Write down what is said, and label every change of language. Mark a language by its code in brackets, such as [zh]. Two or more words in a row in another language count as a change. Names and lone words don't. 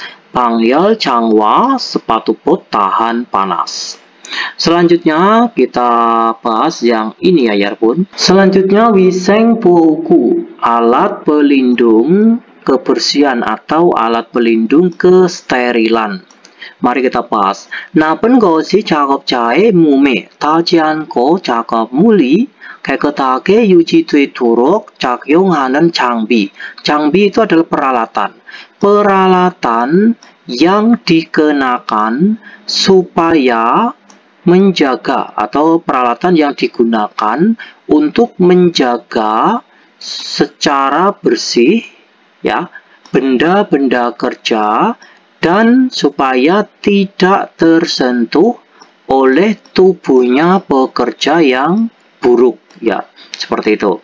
[ko] 방열 장화, [id] sepatu bot tahan panas. Selanjutnya kita bahas yang ini ya Yarpun. Selanjutnya [ko] 위생 보호구, [id] alat pelindung kebersihan atau alat pelindung kesterilan. Mari kita bahas. [ko] 나쁜 것이 작업자의 몸에 닿지 않고 작업 물이 깨끗하게 유지되도록 작용하는 장비. [id] 장비 itu adalah peralatan. Peralatan yang dikenakan supaya menjaga, atau peralatan yang digunakan untuk menjaga secara bersih ya benda-benda kerja dan supaya tidak tersentuh oleh tubuhnya pekerja yang buruk ya, seperti itu.